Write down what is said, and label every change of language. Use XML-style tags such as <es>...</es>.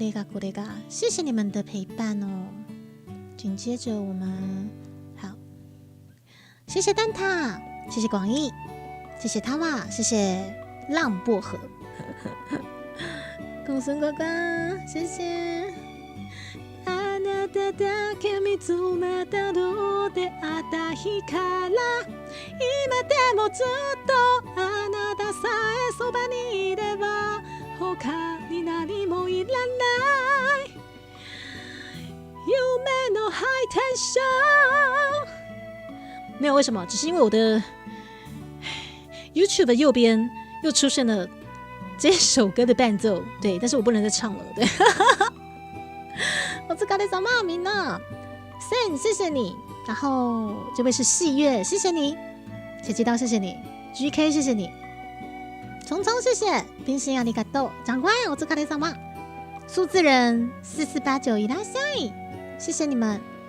<ja>これが，</ja> <zh>谢谢你们的陪伴哦。紧接着我们好，谢谢蛋挞，谢谢广义，谢谢他哇，谢谢浪薄荷，公孙哥哥，谢谢。</zh> <ja>あなただけ見つめたどうであった日から今でもずっとあなたさえそばにいれば他に何もいらない夢のハイテンション。</ja> <zh>没有为什么，只是因为我的 YouTube 的右边又出现了这首歌的伴奏，对，但是我不能再唱了，对。</zh> <ja>お疲れ様みんな</ja> <zh>，Sen 谢谢你，然后这位是细月，谢谢你，切鸡刀谢谢你 ，GK 谢谢你，虫虫谢谢，冰心</zh> <ja>ありがとう，</ja> <zh>长官</zh> <ja>お疲れ様，</ja> <zh>数字人4489</zh> <ja>いらっしゃい，</ja> <zh>谢谢你们。</zh>